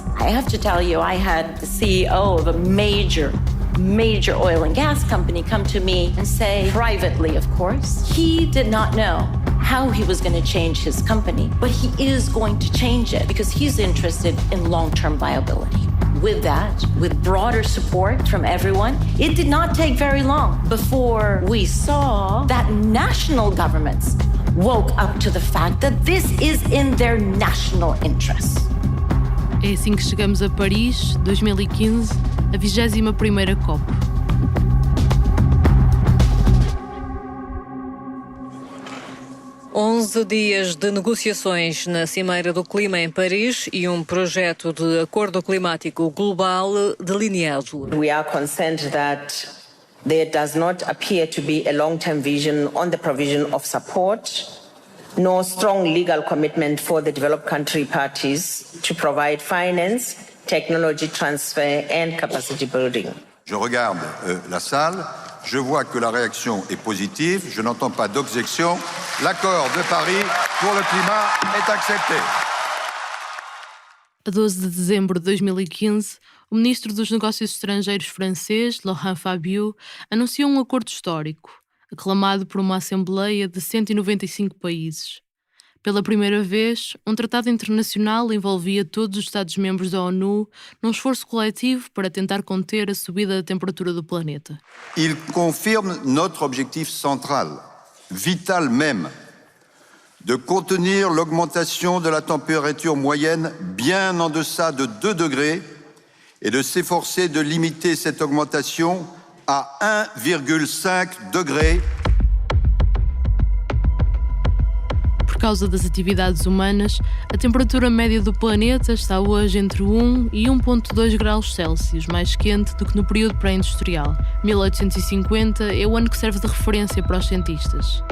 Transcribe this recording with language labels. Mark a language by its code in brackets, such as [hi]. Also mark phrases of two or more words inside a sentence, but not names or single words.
[en] I have to tell you, I had the CEO of a major oil and gas company come to me and say, privately of course, he did not know how he was going to change his company, but he is going to change it because he's interested in long-term viability. With that, with broader support from everyone, it did not take very long before we saw that national governments woke up to the fact that this is in their national interests. [pt] É assim que chegamos a Paris, 2015, a 21ª COP. Onze dias de negociações na Cimeira do Clima em Paris e um projeto de acordo climático global delineado. [en] We are concerned that there does not appear to be a long-term vision on the provision of support, no strong legal commitment for the developed country parties to provide finance, technology transfer and capacity building. [fr] Je regarde la salle, je vois que la réaction est positive, je n'entends pas d'objection. L'accord de Paris pour le climat est accepté. [pt] A 12 de dezembro de 2015, o ministro dos Negócios Estrangeiros francês, Laurent Fabius, anunciou um acordo histórico, aclamado por uma Assembleia de 195 países. Pela primeira vez, um tratado internacional envolvia todos os Estados-membros da ONU num esforço coletivo para tentar conter a subida da temperatura do planeta. [fr] Il confirme notre objectif central, vital même, de contenir l'augmentation de la température moyenne bien en deçà de 2 degrés et de s'efforcer de limiter cette augmentation à 1,5 degré. [pt] Por causa das atividades humanas, a temperatura média do planeta está hoje entre 1 e 1,2 graus Celsius, mais quente do que no período pré-industrial. 1850 é o ano que serve de referência para os cientistas.